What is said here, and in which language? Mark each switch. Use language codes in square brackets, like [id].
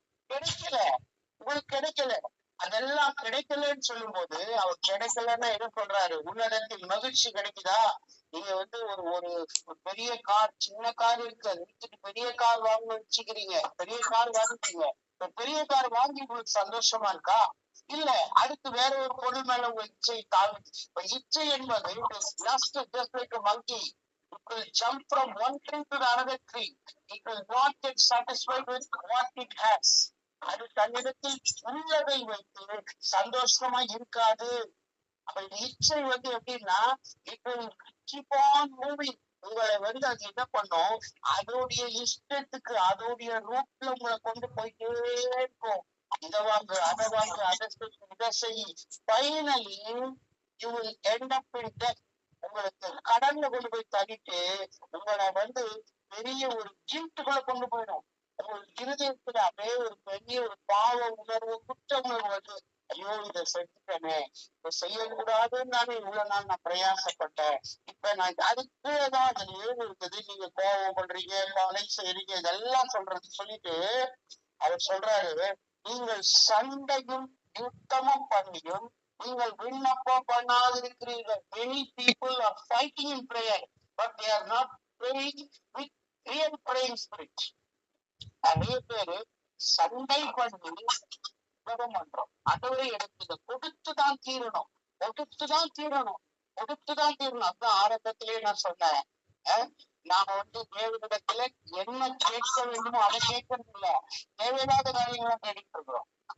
[ta] கிடைக்கல, உங்களுக்கு கிடைக்கல. அதெல்லாம் கிடைக்கலன்னு சொல்லும் போது அவர் கிடைக்கலன்னா என்ன சொல்றாரு, உன்னதத்தில் மகிழ்ச்சி கிடைக்குதா? நீங்க வந்து ஒரு பெரிய கார், சின்ன கார் இருக்கு, அது வித்துட்டு பெரிய கார் வாங்க வச்சுக்கிறீங்க, பெரிய கார் வாங்கிட்டீங்க. பெரிய கார் வாங்கி உங்களுக்கு சந்தோஷமா இருக்கா? இல்ல. அடுத்து வேற ஒரு பொருள் மேல உங்க இச்சை தாழ்வு. இச்சை என்பது [en] just like a monkey. It will jump from one tree to the another tree. It will not get satisfied with what it has. [ta] அது தன்னிடத்தில் உள்ளதை வைத்து சந்தோஷமா இருக்காது. அப்ப இச்சை வந்து எப்படின்னா, [en] it will keep on moving. [ta] உங்களை வந்து அது என்ன பண்ணும், அதோடைய இஷ்டத்துக்கு அதோடைய ரூட்ல உங்களை கொண்டு போயிட்டே இருக்கும். இதை வாங்கு, அதை வாங்கு, இதை செய். [en] Finally you will end up in death. [ta] உங்களுக்கு கடல்ல கொண்டு போய் தள்ளிட்டு உங்களை வந்து பெரிய ஒரு கில்ட்டுக்குள்ள கொண்டு போயிடும். உங்களுக்கு இருதயத்துல அப்படியே ஒரு பெரிய ஒரு பாவ உணர்வு, குற்ற உணர்வு வந்து, ஐயோ இதை செஞ்சுட்டேனே, இதை செய்யக்கூடாதுன்னு நானே இவ்வளவு நாள் நான் பிரயாசப்பட்டேன், இப்ப நான் அதுக்குதான் அதுல ஏன் இருக்குது, நீங்க கோபம் பண்றீங்க, கொலை செய்றீங்க, இதெல்லாம் சொல்லிட்டு அவர் சொல்றாரு, நீங்கள் சண்டையும் யுத்தமும் பண்ணியும் நீங்கள் விண்ணப்பம் பண்ணாதிருக்கிறீர்கள். [en] Many people are fighting in prayer, but they are not praying with real praying spirit. [ta] நிறைய பேரு சண்டை பண்ணி ஜெபம் பண்றோம். அதுவே எனக்கு இதை கொடுத்துதான் தீரணும், கொடுத்துதான் தீரணும், கொடுத்துதான் தீரணும். அதுதான் ஆரம்பத்திலேயே நான் சொன்னேன், நாம வந்து தேவனிடத்துல என்ன கேட்க வேண்டுமோ அதை கேட்கறது இல்ல, தேவையில்லாத காரியங்களை கேட்டுட்டு இருக்கிறோம்.